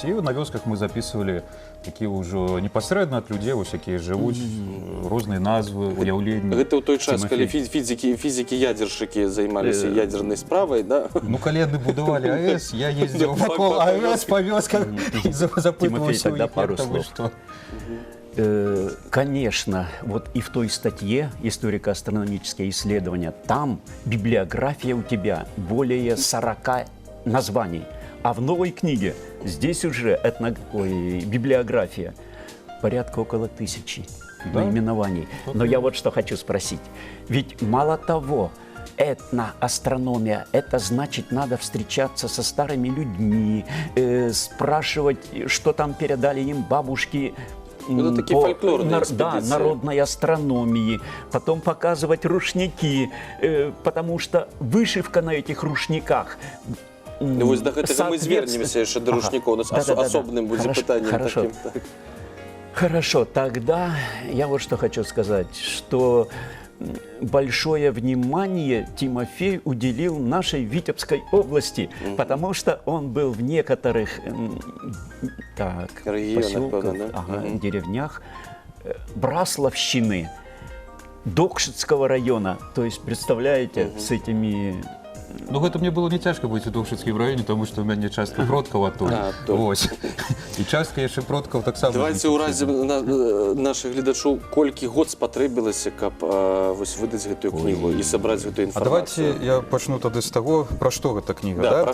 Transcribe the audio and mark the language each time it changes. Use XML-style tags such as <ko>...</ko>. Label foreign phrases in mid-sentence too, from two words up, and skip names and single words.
<be>І на вёсках мы записывалі такія ўжо непасрэдна ад людзей, вось якія жывуць, розныя назвы, уяўленні. Гэта ў той час, калі фізікі-ядзершчыкі займаліся ядзернай справай, да? Ну, калі яны будавалі АЭС, я ездзіў вакол АЭС па вёсках і запытваўся,</be> <ru>тогда пару</ru> <be>як там і</be> <ru>слов.</ru> <be>што.</be> <ru>Конечно, вот и в той статье «Историко-астрономические исследования», там библиография у тебя более 40 названий. А в новой книге здесь уже библиография порядка около 1000 наименований. Но я вот что хочу спросить. Ведь мало того, этноастрономия, это значит, надо встречаться со старыми людьми, спрашивать, что там передали им бабушки, Это такие фольклорные экспедиции. Да, народной астрономии, потом показывать рушники, потому что вышивка на этих рушниках.</ru> <be>Ну, вось да гэтага мы звернемся яшчэ да рушнікоў. У нас асобным будзе пытаннем таким.</be> <ru>Хорошо, тогда я вот что хочу сказать, что большое внимание Тимофей уделил нашей Витебской области, потому что он был в некоторых поселках, деревнях Брасловщины, Докшицкого района. То есть, представляете, с этими...</ru> <be>Ну, гэта мне было не цяжка быць у Докшыцкім раёне, тому што ў мяне частка продкаў адтуль. Вось. І частка яшчэ продкаў таксама. Давайте ўразім нашых гледачоў, колькі год спатрэбілася, каб выдаць гэтую кнігу і сабраць гэтую інфармацыю. А давайте я пачну тады з таго, пра што гэта кніга, да?</be>